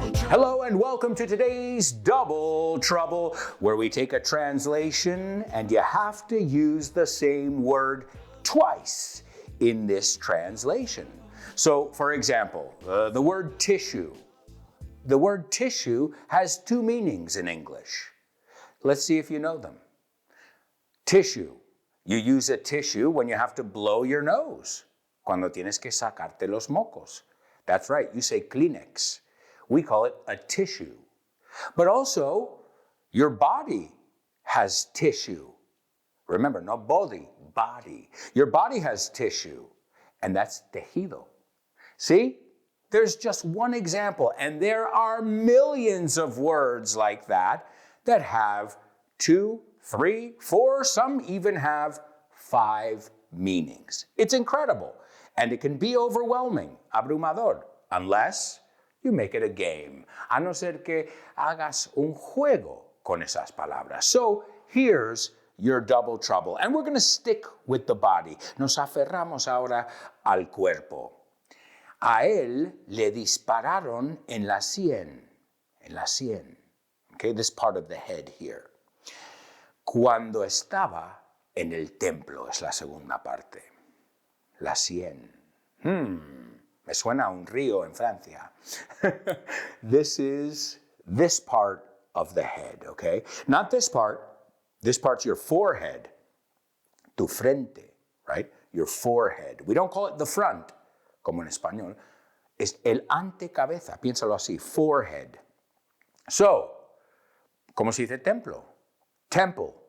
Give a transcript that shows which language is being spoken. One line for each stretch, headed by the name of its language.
English: Hello and welcome to today's Double Trouble, where we take a translation and you have to use the same word twice in this translation. So, for example, the word tissue. The word tissue has 2 meanings in English. Let's see if you know them. Tissue. You use a tissue when you have to blow your nose.
Spanish: Cuando tienes que sacarte los mocos.
English: That's right, you say Kleenex. We call it a tissue. But also, your body has tissue. Remember, not body, body. Your body has tissue, and that's tejido. See? There's just one example, and there are millions of words like that have 2, 3, 4, some even have 5 meanings. It's incredible, and it can be overwhelming, abrumador, unless you make it a game.
Spanish: A no ser que hagas un juego con esas palabras.
English: So here's your double trouble, and we're going to stick with the body.
Spanish: Nos aferramos ahora al cuerpo. A él le dispararon en la sien. En la sien.
English: Okay, this part of the head here.
Spanish: Cuando estaba en el templo es la segunda parte. La sien. Me suena a un río en Francia.
English: This is this part of the head, okay? Not this part. This part's your forehead. Tu frente, right? Your forehead. We don't call it the front, como en español.
Spanish: Es el antecabeza. Piénsalo así. Forehead. So, ¿cómo se dice templo? Temple.